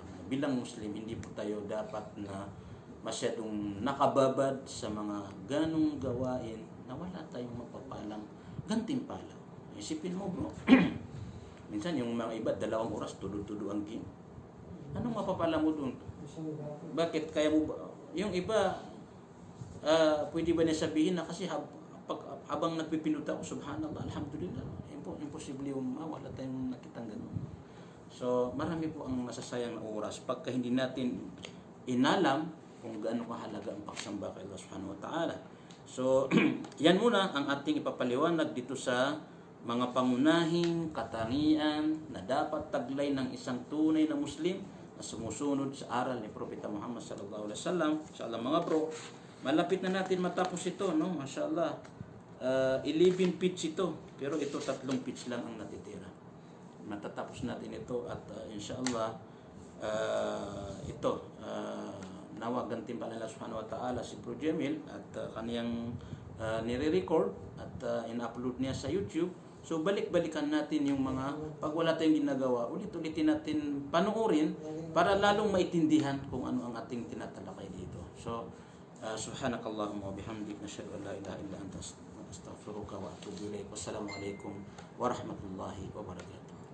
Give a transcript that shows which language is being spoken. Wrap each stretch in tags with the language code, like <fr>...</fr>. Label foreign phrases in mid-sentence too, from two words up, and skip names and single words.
<tl>Bilang Muslim, hindi po tayo dapat na masyadong nakababad sa mga ganong gawain na wala tayong mapapalang gantimpala. Isipin mo bro, minsan yung mga iba, 2 oras, tudo-tudo ang game. Anong mapapala mo dun? Bakit kaya mo ba? Yung iba, pwede ba niya sabihin na kasi habang nagpipinduta ako,</tl> <ar>سبحان الله، الحمد لله,</ar> <tl>imposible yung wala tayong nakitang ganun. So, marami po ang masasayang na oras pagka hindi natin inalam kung gaano kahalaga ang pagsamba kay</tl> <ar>الله سبحانه وتعالى.</ar> <tl>So, yan muna ang ating ipapaliwanag dito sa mga pangunahing katangian na dapat taglay ng isang tunay na Muslim na sumusunod sa aral ni Propeta Muhammad</tl> <ar>صلى الله عليه وسلم.</ar> <tl>Inshallah mga bro, malapit na natin matapos ito, no? Mashallah. 11 pitch ito, pero ito 3 pitch lang ang natitira. Matatapos natin ito at inshallah ito nawa gantimpala</tl> <ar>الله سبحانه وتعالى</ar> <tl>si Bro Jamil at kaniyang nire-record at in-upload niya sa YouTube. So balik-balikan natin yung mga pag wala tayong ginagawa, ulit-ulitin natin panoorin para lalong maintindihan kung ano ang ating tinatalakay dito.</tl> <ar>So سبحانك اللهم وبحمدك، نشهد أن لا إله إلا أنت أستغفرك وأتوب إليك. والسلام عليكم ورحمة الله وبركاته.</ar>